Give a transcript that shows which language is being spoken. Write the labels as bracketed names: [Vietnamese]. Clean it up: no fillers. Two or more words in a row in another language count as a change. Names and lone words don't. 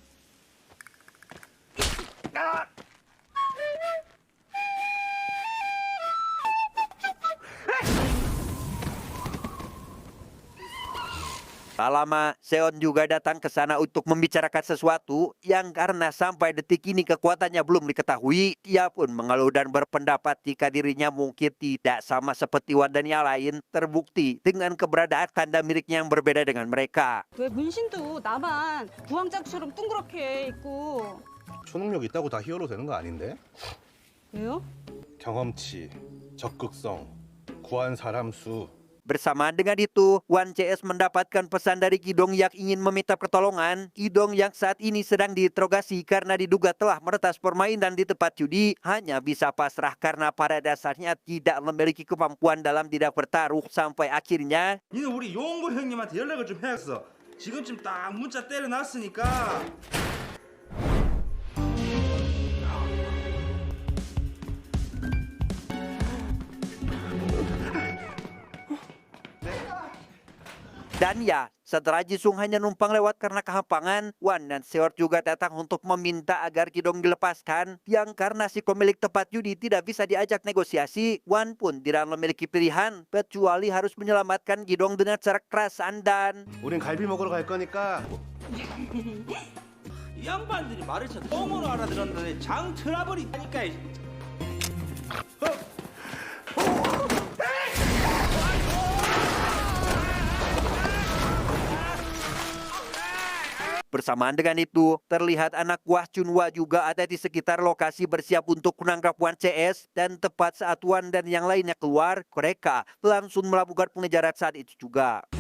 [Indonesian] Tak lama, Seon juga datang ke sana untuk membicarakan sesuatu yang karena sampai detik ini kekuatannya belum diketahui. Ia pun mengeluh dan berpendapat jika dirinya mungkin tidak sama seperti Wan dan yang lain, terbukti dengan keberadaan tanda miliknya yang berbeda dengan mereka. [Korean] 왜 문신도 나만 부왕짝처럼 둥그렇게 있고. 초능력 있다고 다 히어로 되는 거 아닌데? 왜요? 경험치, 적극성, 구한 사람 수. [Indonesian] Bersamaan dengan itu, Wan CS mendapatkan pesan dari Gidong yang ingin meminta pertolongan. Gidong yang saat ini sedang diinterogasi karena diduga telah meretas permainan di tempat judi hanya bisa pasrah karena pada dasarnya tidak memiliki kemampuan dalam tidak bertaruh sampai akhirnya [Korean] 니는 우리 용구 형님한테 연락을 좀 해야겠어. 지금쯤 딱 문자 때려놨으니까. [Indonesian] dan ya, setelah Jisung hanya numpang lewat karena kehampangan, Wan dan Seor juga datang untuk meminta agar Gidong dilepaskan. Yang karena si pemilik tempat judi tidak bisa diajak negosiasi, Wan pun tidak memiliki pilihan kecuali harus menyelamatkan Gidong dengan cara kekerasan dan [Korean] 우린 갈비 먹으러 갈 거니까. 이 양반들이 말을 참 똥으로 알아들었는데 장 틀어버리니까. [Indonesian] bersamaan dengan itu, terlihat anak buah Chunwa juga ada di sekitar lokasi bersiap untuk menangkap Wan CS dan tepat saat Wan dan yang lainnya keluar, mereka langsung melakukan pengejaran saat itu juga.